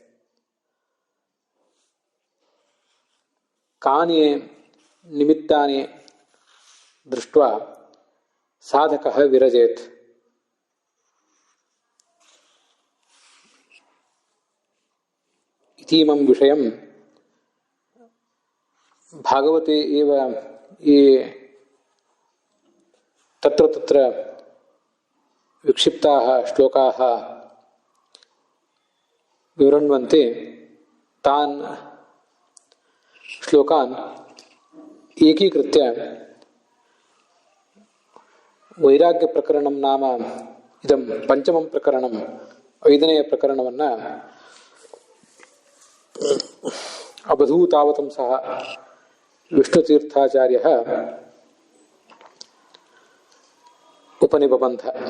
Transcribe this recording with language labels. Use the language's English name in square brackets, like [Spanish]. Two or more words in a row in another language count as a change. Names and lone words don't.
[Sanskrit] ಕಾನಿ ನಿಮಿತ್ತಾನಿ ದೃಷ್ಟ್ವಾ ಸಾಧಕಃ ವಿರಜೇತ್. ಇತೀಮಂ ವಿಷಯಂ ಭಾಗವತೆ ಏವ ಈ ತತ್ರ ತತ್ರ ವಿಕ್ಷಿಪ್ತಾಃ ಶ್ಲೋಕಾಃ ವಿವೃಣ್ವಂತೆ ತಾನ್ ಶ್ಲೋಕಾನ್ ಏಕೀಕೃತ್ಯ ವೈರಾಗ್ಯ ಪ್ರಕರಣಂ ನಾಮ ಇದಂ ಪಂಚಮಂ ಪ್ರಕರಣಂ, [Kannada] 5ನೆಯ ಪ್ರಕರಣವನ್ನು [Sanskrit] ಅವಧೂತಾವತಂ ಸಹ ವಿಷ್ಣುತೀರ್ಥಾಚಾರ್ಯಃ ಉಪನಿಬಬಂಧ.